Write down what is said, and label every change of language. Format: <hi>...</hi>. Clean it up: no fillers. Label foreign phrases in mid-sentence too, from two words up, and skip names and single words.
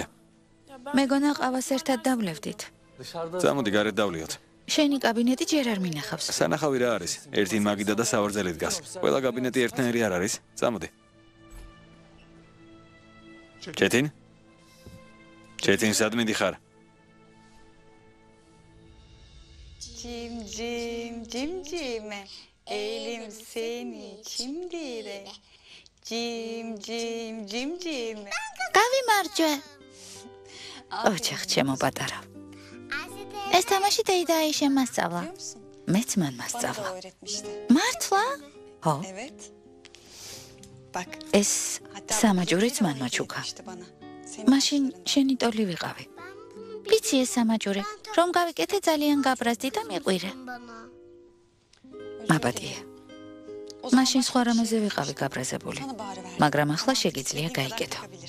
<ka>მეგონა ყავას ერთად დავლევდით. წამოდი გარეთ დავლიოთ. შენი კაბინეტი ჯერ არ მინახავს. სანახავი რა არის? ერთი მაგიდა და სავარძელი დგას. ყველა კაბინეტი ერთნაირი არ არის. წამოდი. ჩეტინ? ჩეტინ სად მიდიხარ?</ka> <tr>Cimcime, elim seni çimdire. Cimcime.</tr> <ka>გავიმარჯვე. ოჯახ ჩემო პატარა. ეს თამაში დეიდაიშე მასწავლა. მეც მან მასწავლა. მართლა? ხო.</ka> <tr>Evet. Bak.</tr> <ka>ეს სამაჯურიც მან მაჩუქა. მაშინ შენი ტოლი ვიყავი. ვიცი ეს სამაჯური, რომ გავიკეთე ძალიან გაბრაზდი და მიყვირე. მაპატია. მაშინ სხვა რამეზე ვიყავი გაბრაზებული, მაგრამ ახლა შეგიძლია გაიკეთო.</ka>